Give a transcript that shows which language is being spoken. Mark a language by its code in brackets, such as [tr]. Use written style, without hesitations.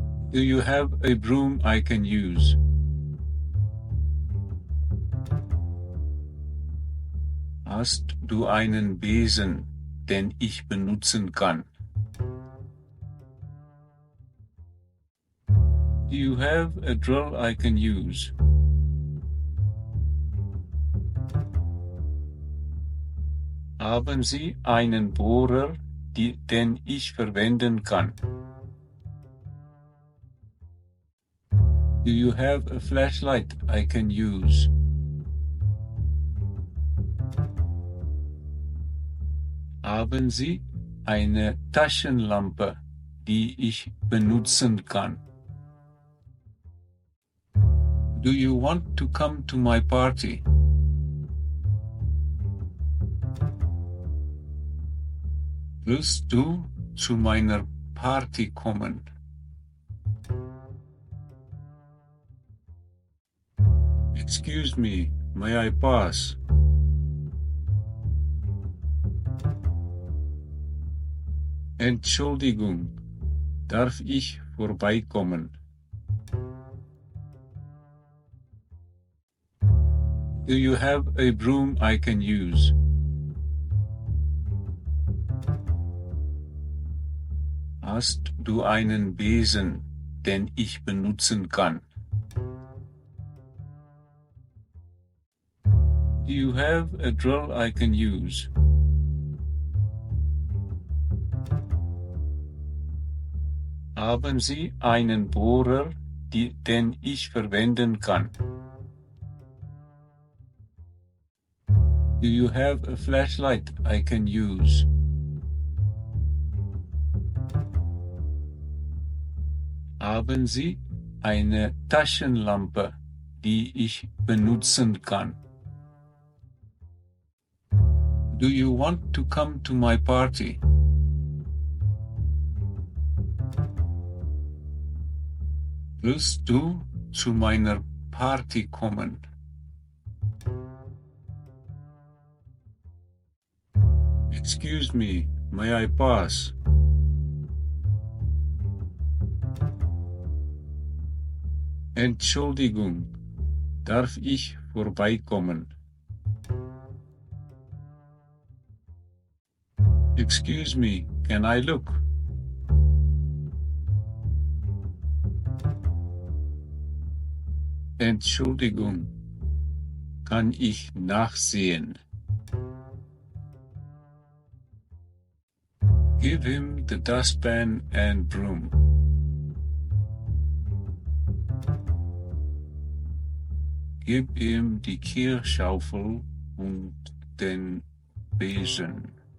[en] Do you have a broom I can use? [de] Hast du einen Besen, den ich benutzen kann? [en] Do you have a drill I can use? [de] Haben Sie einen Bohrer, den ich verwenden kann? [en] Do you have a flashlight I can use? [de] Haben Sie eine Taschenlampe, die ich benutzen kann? [en] Do you want to come to my party? [de] Willst du zu meiner Party kommen? [en] Excuse me, may I pass? [de] Entschuldigung, darf ich vorbeikommen? [en] Do you have a broom I can use? [de] Hast du einen Besen, den ich benutzen kann? [en] Do you have a drill I can use? [de] Haben Sie einen Bohrer, den ich verwenden kann? [en] Do you have a flashlight I can use? [de] Haben Sie eine Taschenlampe, die ich benutzen kann? [en] Do you want to come to my party? [de] Willst du zu meiner Party kommen? [en] Excuse me, may I pass? [de] Entschuldigung, darf ich vorbeikommen? [en] Excuse me, can I look? [de] Entschuldigung, kann ich nachsehen? [en] Give him the dustpan and broom. [de] Gib ihm die Kehrschaufel und den Besen.